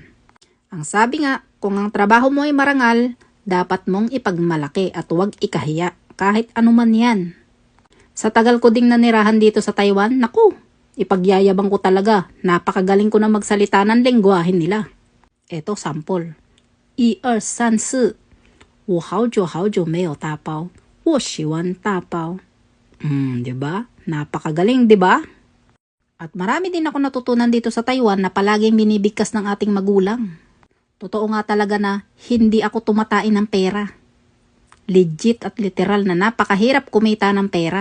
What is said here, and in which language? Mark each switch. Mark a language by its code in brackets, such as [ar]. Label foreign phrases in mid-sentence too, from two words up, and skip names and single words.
[tl] Ang sabi nga, kung ang trabaho mo ay marangal, dapat mong ipagmalaki at huwag ikahiya kahit ano man yan. Sa tagal ko ding nanirahan dito sa Taiwan, naku, ipagyayabang ko talaga. Napakagaling ko na magsalita ng lengguwahe nila. Eto sample. [zh] 1、2、3、4 我好久好久没有打包我喜欢打包 diba? [tl] Napakagaling, diba? At marami din ako natutunan dito sa Taiwan na palaging binibigkas ng ating magulang. Totoo nga talaga na hindi ako tumatain ng pera. Legit at literal na napakahirap kumita ng pera.